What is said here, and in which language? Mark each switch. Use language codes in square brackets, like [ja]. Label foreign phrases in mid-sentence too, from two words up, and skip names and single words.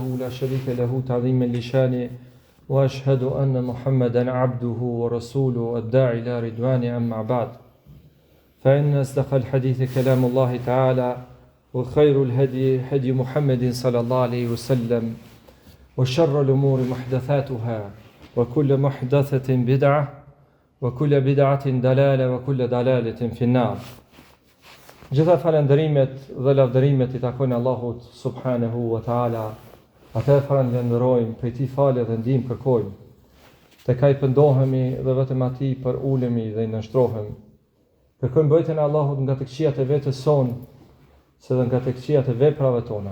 [ar] لا شريك له تعظيما لشانه وأشهد أن محمدا عبده ورسوله الداعي إلى رضوانه أما بعد فإن أصدق الحديث كلام الله تعالى وخير الهدي هدي محمد صلى الله عليه وسلم وشر الأمور محدثاتها وكل محدثة بدعة وكل بدعة ضلالة وكل ضلالة في النار. [sq] Gjitha falënderimet dhe lavdërimet I takojnë Allahut [ar] سبحانه وتعالى. [sq] Atë falenderojmë, prej Tij falë dhe ndihmë kërkojmë. Tek Ai pendohemi dhe vetëm Atij për ulemi dhe I nënshtrohemi. Kërkojmë mbrojtjen e Allahut nga të këqijat e vetes sonë, se dhe nga të këqijat e veprave tona.